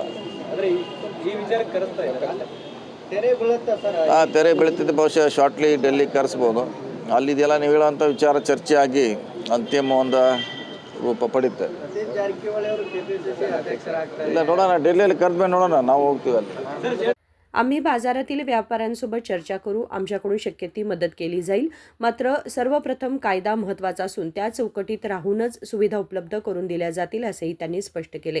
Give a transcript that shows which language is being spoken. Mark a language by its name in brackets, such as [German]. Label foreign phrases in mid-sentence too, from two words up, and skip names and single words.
[Kannada] ಅಂದರೆ ಈ ವಿಚಾರಕ್ಕೆ ಕರೆಸ್ತಾ ಇದ್ದಾರೆ. ತೆರೆ ಬೀಳುತ್ತಾ ಸರ್? ತೆರೆ ಬೀಳ್ತಿದ್ದು ಬಹುಶಃ ಶಾರ್ಟ್ಲಿ ಡೆಲ್ಲಿ ಕರೆಸ್ಬೋದು. ಅಲ್ಲಿದೆಲ್ಲ ನೀವು ಹೇಳೋವಂಥ ವಿಚಾರ ಚರ್ಚೆ ಆಗಿ ಅಂತಿಮ ಒಂದು ರೂಪ ಪಡೀತೆ. ಸತೀಶ್ ಜಾರಕಿಹೊಳಿ ಅವರು KPCC ಅಧ್ಯಕ್ಷರಾಗ್ತಾರೆ. ಇಲ್ಲ, ನೋಡೋಣ. ಡೆಲ್ಲಿಯಲ್ಲಿ ಕರೆದ್ಮೇಲೆ ನೋಡೋಣ, ನಾವು होती ಅಲ್ಲಿ. [Marathi] आम्ही बाजारातील व्यापाऱ्यांसोबत चर्चा करू. आमच्याकडून शक्य ती मदत केली जाईल. मात्र सर्वप्रथम कायदा महत्त्वाचा असून त्या चौकटीत राहूनच सुविधा उपलब्ध करून दिल्या जातील असेही त्यांनी स्पष्ट केले.